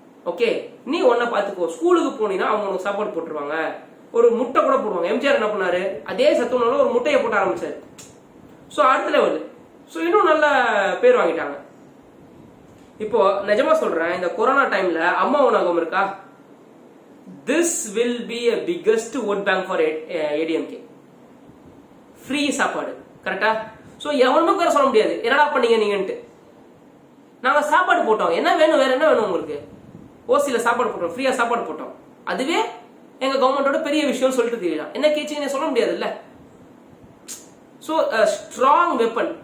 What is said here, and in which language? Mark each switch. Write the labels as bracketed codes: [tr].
[ta] Okay, நீ ஒன்ன பாத்துக்கோ, ஸ்கூலுக்கு போனீங்கன்னா அவங்க உனக்கு சாப்பாடு போட்டுருவாங்க, ஒரு முட்டை கூட போடுவாங்க. எம்ஜிஆர் என்ன பண்ணாரு, அதே சத்துணவுல ஒரு முட்டையை போட்டு ஆரம்பிச்சாரு. சோ அடுத்த லெவல். சோ இன்னும் நல்ல பேர் வாங்கிட்டாங்க. இப்போ நிஜமா சொல்றேன், இந்த கொரோனா டைம்ல அம்மா உணவகம் இருக்கா, [en] This will be a biggest vote bank for ADMK. [ta] Free சாப்பாடு, கரெக்டா? ஸோ எவனும் பேர சொல்ல முடியாது என்னடா பண்ணீங்க நீங்கன்ட்டு. நாங்கள் சாப்பாடு போட்டோம், என்ன வேணும், வேற என்ன வேணும் உங்களுக்கு? ஓசியில் சாப்பாடு போட்டோம், ஃப்ரீயாக சாப்பாடு போட்டோம். அதுவே எங்கள் கவர்மெண்டோட பெரிய விஷயம்னு சொல்லிட்டு தெரியலாம். என்ன கேச்சிங்கன்னு சொல்ல முடியாது இல்லை. [en] So strong weapon.